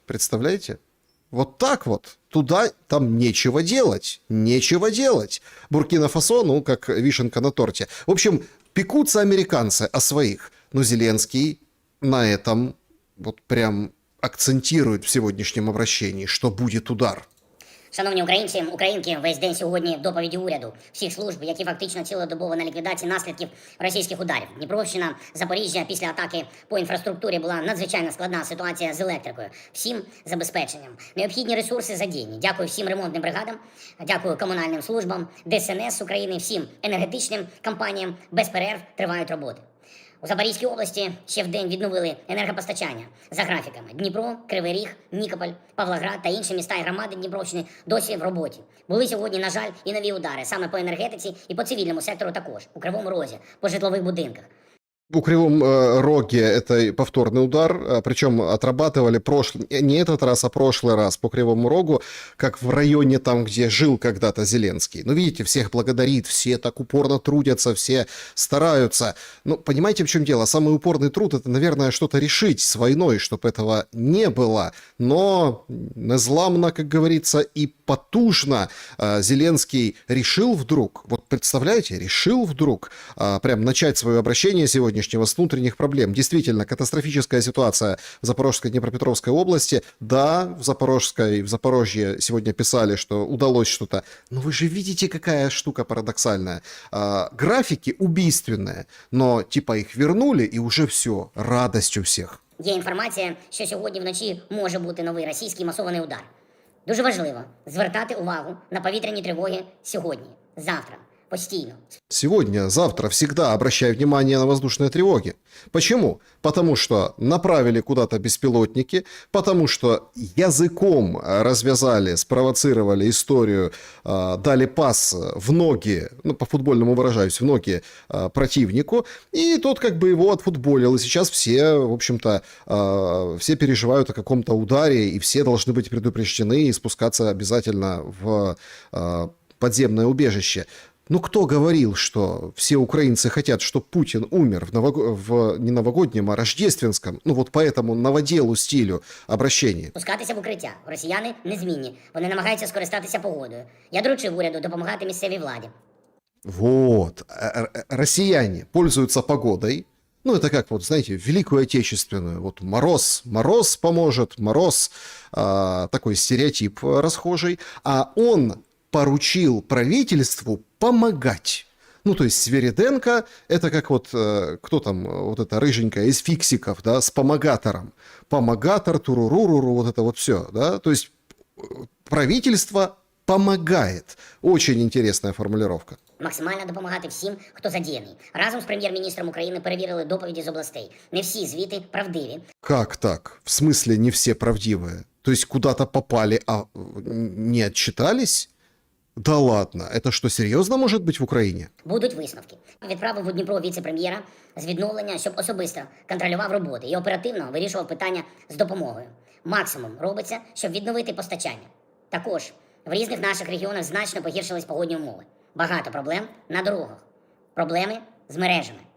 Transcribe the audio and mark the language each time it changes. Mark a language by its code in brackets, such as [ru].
[ru] Представляете? Вот так вот. Туда там нечего делать. Нечего делать. Буркина-Фасо, как вишенка на торте. В общем, пекутся американцы о своих. Но Зеленский на этом вот прям акцентирует в сегодняшнем обращении, [uk] що буде удар. Шановні українці, українки, весь день сьогодні доповіді уряду, всіх служб, які фактично цілодобово на ліквідації наслідків російських ударів. Дніпровщина, Запоріжжя після атаки по інфраструктурі була надзвичайно складна ситуація з електрикою. Всім забезпеченням. Необхідні ресурси задіяні. Дякую всім ремонтним бригадам, дякую комунальним службам, ДСНС України, всім енергетичним компаніям. Без перерв тривають роботи. У Запорізькій області ще в день відновили енергопостачання за графіками. Дніпро, Кривий Ріг, Нікополь, Павлоград та інші міста і громади Дніпровщини досі в роботі. Були сьогодні, на жаль, і нові удари саме по енергетиці і по цивільному сектору також, у Кривому Розі, по житлових будинках. [ru] У Кривом Роге это повторный удар, причем отрабатывали не этот раз, а прошлый раз по Кривому Рогу, как в районе там, где жил когда-то Зеленский. Видите, всех благодарит, все так упорно трудятся, все стараются. Понимаете, в чем дело? Самый упорный труд — это, наверное, что-то решить с войной, чтобы этого не было. Но незламно, как говорится, и потужно Зеленский решил вдруг, вот представляете, решил вдруг прям начать свое обращение сегодня с внутренних проблем. Действительно, катастрофическая ситуация в Запорожской, Днепропетровской области. Да, в Запорожье сегодня писали, что удалось что-то. Но вы же видите, какая штука парадоксальная. Графики убийственные, но типа их вернули, и уже все, радость у всех. [uk] Є інформація, що сьогодні вночі може бути новий російський масований удар. Дуже важливо звертати увагу на повітряні тривоги сьогодні, завтра. Постійно. [ru] Сегодня, завтра, всегда обращай внимание на воздушные тревоги. Почему? Потому что направили куда-то беспилотники, потому что языком развязали, спровоцировали историю, дали пас в ноги, по-футбольному выражаюсь, в ноги противнику, и тот как бы его отфутболил. И сейчас все, в общем-то, все переживают о каком-то ударе, и все должны быть предупреждены и спускаться обязательно в подземное убежище. Кто говорил, что все украинцы хотят, чтобы Путин умер в не новогоднем, а рождественском, по этому новоделу стилю обращения? [uk] Пускатися в укриття. Росіяни незмінні. Вони намагаються скористатися погодою. Я доручив уряду допомагати місцевій владі. [ru] Вот. Россияне пользуются погодой. Это как, знаете, Великую Отечественную. Мороз поможет, мороз, такой стереотип расхожий. А он поручил правительству помогать. То есть Свириденко — это как кто там, эта рыженькая из фиксиков, да, с помогатором. Помогатор, туруруруру, это все, да. То есть правительство помогает. Очень интересная формулировка. [uk] Максимально допомагати всім, хто задіяний. Разом з прем'єр-міністром України перевірили доповіді з областей. Не всі звіти правдиві. [ru] Как так? В смысле не все правдивые? То есть куда-то попали, а не отчитались? Да ладно, это что, [uk] серйозно може бути в Україні? Будуть висновки. Відправив у Дніпро віце-прем'єра з відновлення, щоб особисто контролював роботи і оперативно вирішував питання з допомогою. Максимум робиться, щоб відновити постачання. Також в різних наших регіонах значно погіршились погодні умови. Багато проблем на дорогах. Проблеми з мережами.